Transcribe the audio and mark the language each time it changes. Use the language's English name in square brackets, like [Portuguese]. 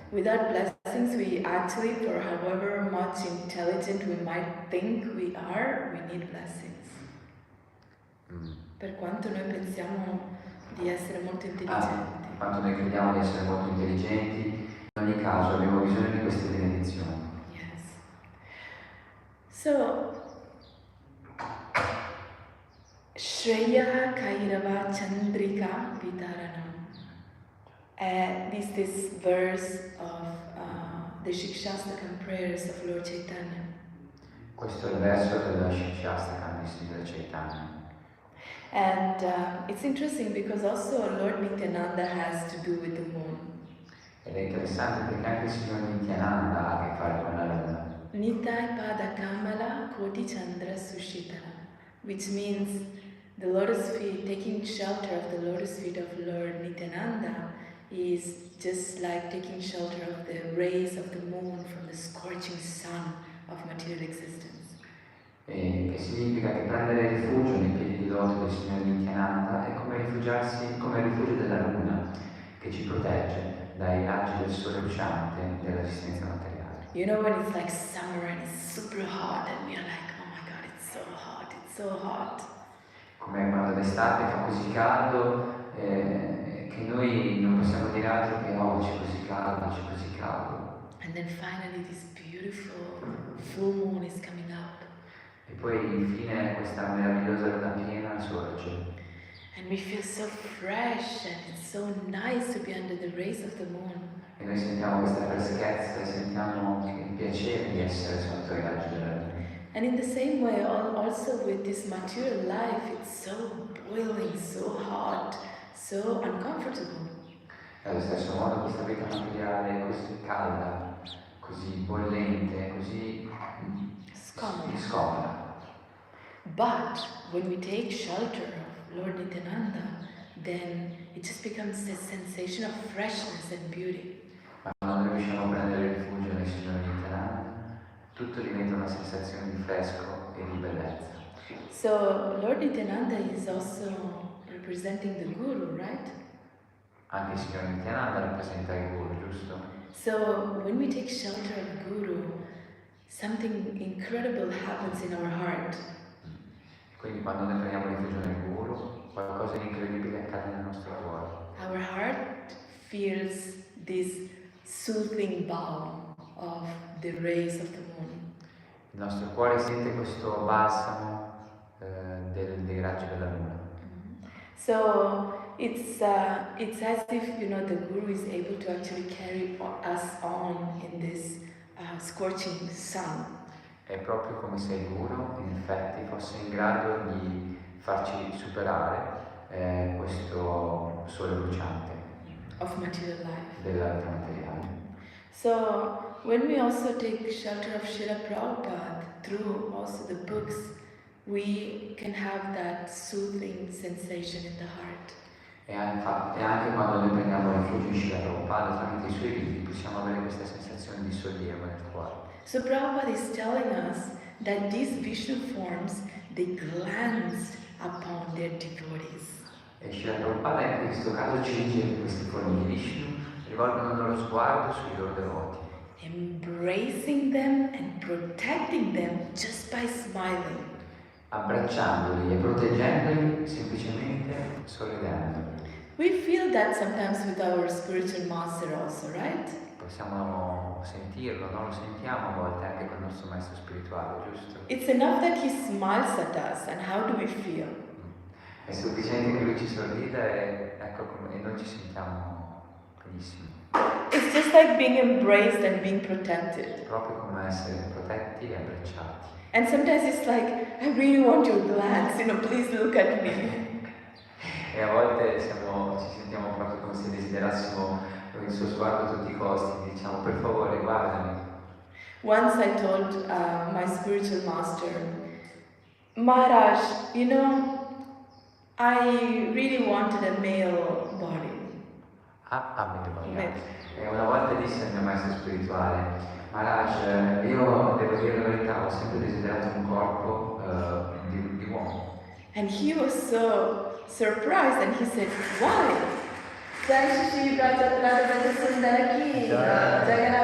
[English] Without blessings, we actually, for however much intelligent we might think we need blessings. [Italian] Per quanto noi pensiamo di essere molto intelligenti. Quanto noi crediamo di essere molto intelligenti, in ogni caso abbiamo bisogno di queste benedizioni. [English] Yes. So, Shreya Kairava Chandrika Vitaranam. This verse of the Shikshastakam prayers of Lord Chaitanya. [Italian] Questo è il verso della Shikshastakam di Sri Chaitanya. [English] And it's interesting because also Lord Nityananda has to do with the moon. [Italian] Ed è interessante perché anche il signor Nityananda ha a che fare con la luna. [Sanskrit] Nitai Pada Kamala Koti Chandra Sushitara, [English] which means the lotus feet, taking shelter of the lotus feet of Lord Nityananda is just like taking shelter of the rays of the moon from the scorching sun of material existence. [Italian] E che significa che prendere rifugio nei piedi di loto del signor Nityananda è come rifugiarsi come il rifugio della luna che ci protegge dai raggi del sole bruciante dell'esistenza materiale. [English] You know when it's like summer and it's super hot and we are like, oh my god, it's so hot, it's so hot. [Italian] Come quando d'estate fa così caldo che noi non possiamo dire altro che oh c'è così caldo. [English] And then finally this beautiful full moon is coming up. [Italian] E poi infine questa meravigliosa luna piena sorge. [English] And we feel so fresh and it's so nice to be under the rays of the moon. [Italian] E noi sentiamo questa freschezza e sentiamo il piacere di essere sotto i raggi della luna. [English] And in the same way, also with this material life, it's so boiling, so hot, so uncomfortable. [Italian] E allo stesso modo questa vita materiale è così calda, così bollente, così scomoda. [English] But when we take shelter of Lord Nityananda, then it just becomes a sensation of freshness and beauty. [Italian] Ma quando noi riusciamo a prendere rifugio nel Signore Nityananda, tutto diventa una sensazione di fresco e di bellezza. [English] So Lord Nityananda is also representing the Guru, right? [Italian] Anche il Signore Nityananda rappresenta il Guru, giusto? [English] So when we take shelter of Guru, something incredible happens in our heart. [Italian] Quindi quando noi prendiamo rifugio nel Guru, qualcosa di incredibile accade nel nostro cuore. [English] Our heart feels this soothing balm of the rays of the moon. [Italian] Il nostro cuore sente questo balsamo dei raggi della luna. [English] So it's as if the Guru is able to actually carry us on in this scorching sun. [Italian] È proprio come se il Guru, in effetti, fosse in grado di farci superare questo sole bruciante [English] Of material life. [Italian] della vita materiale. [English] So when we also take shelter of Srila Prabhupada through also the books, we can have that soothing sensation in the heart. [Italian] E anche quando noi prendiamo rifugio in Srila Prabhupada tramite i suoi libri possiamo avere questa sensazione di sollievo nel cuore. [English] So Prabhupada is telling us that these Vishnu forms, they glance upon their devotees. [Italian] E Srila Prabhupada in questo caso ci dice che queste forme di Vishnu rivolgono il loro sguardo sui loro devoti, [English] Embracing them and protecting them just by smiling. [Italian] abbracciandoli e proteggendoli semplicemente sorridendo. [English] We feel that sometimes with our spiritual master also, right? [Italian] Possiamo sentirlo, no? Lo sentiamo a volte anche con il nostro maestro spirituale, giusto? [English] It's enough that he smiles at us, and how do we feel? [Italian] È sufficiente che lui ci sorrida e noi ci sentiamo benissimo. [English] It's just like being embraced and being protected. [Italian] Proprio come essere protetti e abbracciati. [English] And sometimes it's like, I really want your glance, please look at me. [Italian] E a volte ci sentiamo proprio come se desiderassimo il suo sguardo a tutti i costi, diciamo per favore guardami. [English] Once I told my spiritual master, Maharaj, I really wanted a male body. [Italian] E una volta disse al mio maestro spirituale, Maharaj, io devo dire la verità, ho sempre desiderato un corpo di uomo. [English] And he was so surprised and he said, why? [Hindi] Jai Shri Radha Sundara ki, Jai